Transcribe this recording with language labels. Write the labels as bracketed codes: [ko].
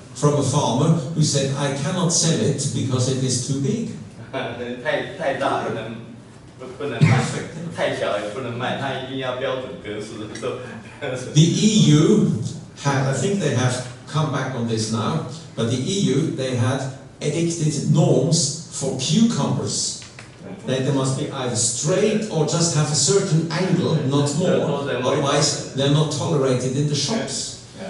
[en] from a farmer who said, I cannot sell it because it is too big. [zh] 太大不能卖，太小也不能卖，它一定要标准格式。 [en] The EU had, I think they have come back on this now, but the EU, they had edicted norms for cucumbers. They must be either straight or just have a certain angle, not more. Otherwise, they're not tolerated in the shops.